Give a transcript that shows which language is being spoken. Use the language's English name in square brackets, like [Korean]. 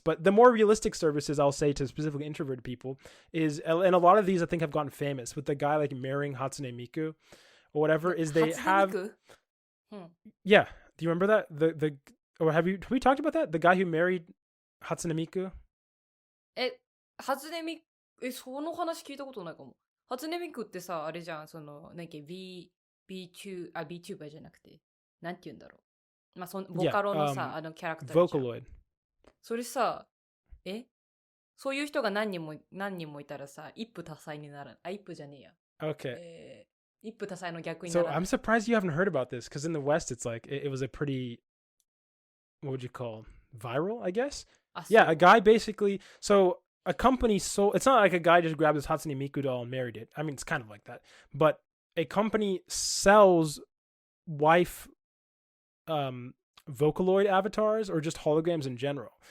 [English] But the more realistic services, I'll say, to specifically introverted people is, and a lot of these I think have gotten famous with the guy like marrying Hatsune Miku or whatever, is they have yeah. Do you remember that? Or have we talked about that? The guy who married Hatsune Miku? [Japanese] 初音ミク、その話聞いたことないかも。初音ミクってさ、あれじゃん、なんか VTuber じゃなくて、なんて言うんだろう。まあ、ボカロのさ、キャラクターじゃん。 Vocaloid。それさ、そういう人が何人もいたらさ、一夫多妻になる。一夫じゃねえや。 [English] Okay. [Japanese] 一夫多妻の逆になる。 [English] So I'm surprised you haven't heard about this, because in the West it's like, it was a pretty, what would you call, viral, I guess? Yeah, a guy basically, so a company sold, it's not like a guy just grabbed his Hatsune Miku doll and married it. I mean, it's kind of like that. But a company sells wife Vocaloid avatars or just holograms in general.